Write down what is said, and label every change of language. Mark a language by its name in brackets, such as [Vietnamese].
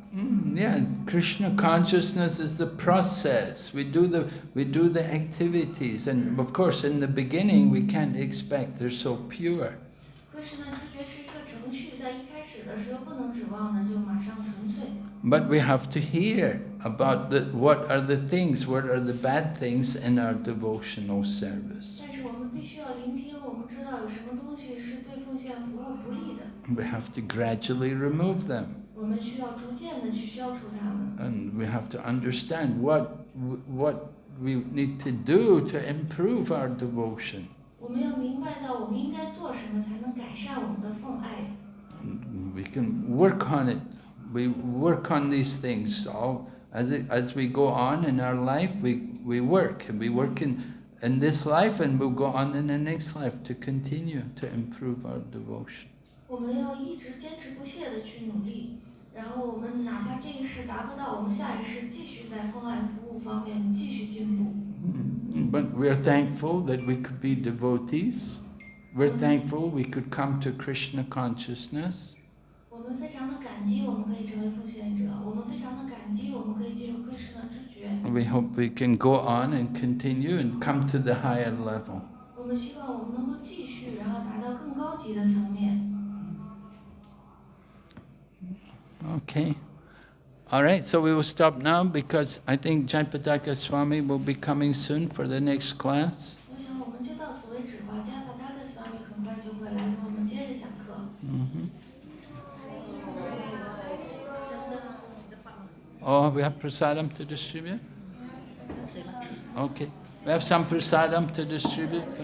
[English] Yeah, Krishna consciousness is the process. We do the activities, and of course, in the beginning, we can't expect they're so pure. [Chinese] Krishna 知觉是一个程序，在一开始的时候不能指望着就马上纯粹。 [English] But we have to hear about what are the things, what are the bad things in our devotional service. [Chinese] 但是我们必须要聆听，我们知道有什么东西是对奉献服务不利的。 [English] We have to gradually remove them. [Chinese] 我们需要逐渐的去消除它们。 [English] And we have to understand what we need to do to improve our devotion. [Chinese] 我们要明白到我们应该做什么才能改善我们的奉爱。 [English] We can work on it. We work on these things. So as we go on in our life, we work. And we work in this life, and we'll go on in the next life to continue to improve our devotion. [Chinese] 我们要一直坚持不懈的去努力，然后我们哪怕这一世达不到，我们下一世继续在奉爱服务方面继续进步。 [English] But we're thankful that we could be devotees. We're thankful we could come to Krishna consciousness. [Chinese] 我们非常的感激，我们可以成为奉献者。我们非常的感激，我们可以进入 Krishna 知觉。 [English] We hope we can go on and continue and come to the higher level. [Chinese] 我们希望我们能够继续，然后达到更高级的层面。 [English] Okay. All right, so we will stop now because I think Jayapataka Swami will be coming soon for the next class. [Chinese] 我想我们就到此为止吧。加帕达克斯瓦米很快就会来跟我们接着讲课。 [English] Oh, we have prasadam to distribute? Okay. We have some prasadam to distribute for